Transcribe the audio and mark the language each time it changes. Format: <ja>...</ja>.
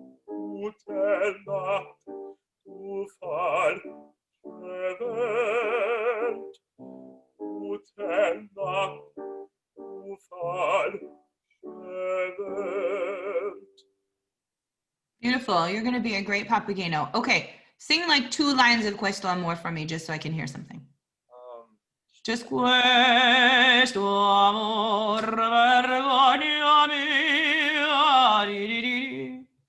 <de>Gute Nacht, du falsche Welt. Gute Nacht, du falsche Welt.</de> <en>Beautiful. You're going to be a great Papageno. Okay, sing like 2 lines of Questo Amor for me just so I can hear something. Just</en> <it>Questo Amor, vergogna mia.</it>